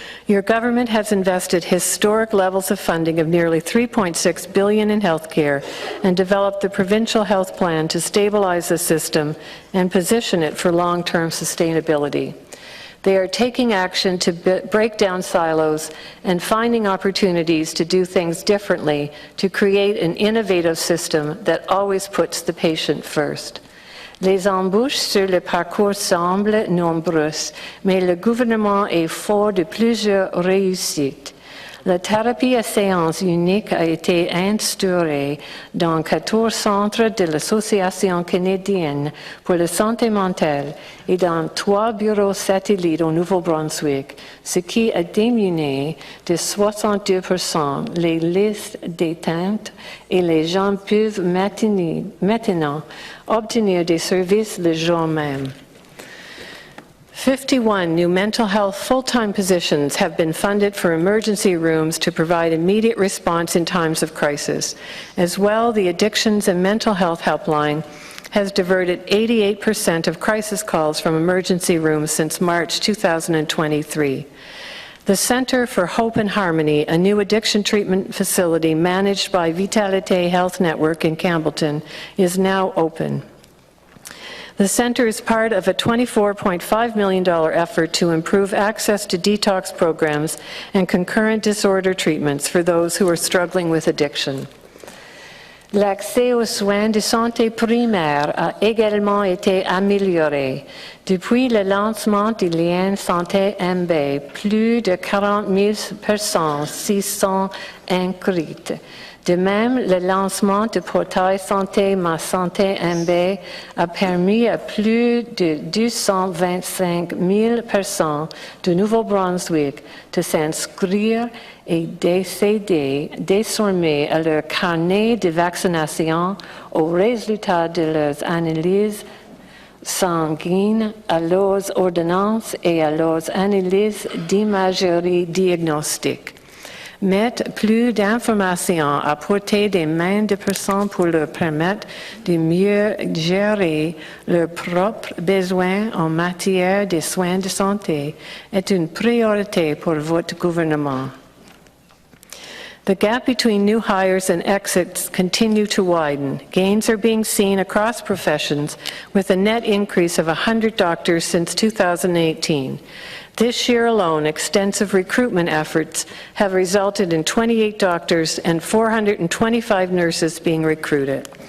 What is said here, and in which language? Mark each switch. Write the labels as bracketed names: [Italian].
[English] Your government has invested historic levels of funding of nearly $3.6 billion in healthcare and developed the provincial health plan to stabilize the system and position it for long-term sustainability. They are taking action to break down silos and finding opportunities to do things differently to create an innovative system that always puts the patient first. [French] Les embûches sur le parcours semblent nombreuses, mais le gouvernement est fort de plusieurs réussites. La thérapie à séance unique a été instaurée dans 14 centres de l'Association canadienne pour la santé mentale et dans 3 bureaux satellites au Nouveau-Brunswick, ce qui a diminué de 62% les listes d'attente et les gens peuvent maintenant obtenir des services le jour même. [English] 51 new mental health full-time positions have been funded for emergency rooms to provide immediate response in times of crisis. As well, the Addictions and Mental Health Helpline has diverted 88% of crisis calls from emergency rooms since March 2023. The Center for Hope and Harmony, a new addiction treatment facility managed by Vitalité Health Network in Campbellton, is now open. The center is part of a $24.5 million effort to improve access to detox programs and concurrent disorder treatments for those who are struggling with addiction. [French] L'accès aux soins de santé primaire a également été amélioré. Depuis le lancement du lien Santé MB, plus de 40 000 personnes s'y sont inscrites. De même, le lancement du portail Santé Ma Santé MB a permis à plus de 225 000 personnes du Nouveau-Brunswick de s'inscrire et d'accéder désormais à leur carnet de vaccination, aux résultats de leurs analyses sanguines, à leurs ordonnances et à leurs analyses d'imagerie diagnostique. Mettre plus d'informations à portée des mains de personnes pour leur permettre de mieux gérer leurs propres besoins en matière de soins de santé est une priorité pour votre gouvernement. [English] The gap between new hires and exits continue to widen. Gains are being seen across professions with a net increase of 100 doctors since 2018. This year alone, extensive recruitment efforts have resulted in 28 doctors and 425 nurses being recruited.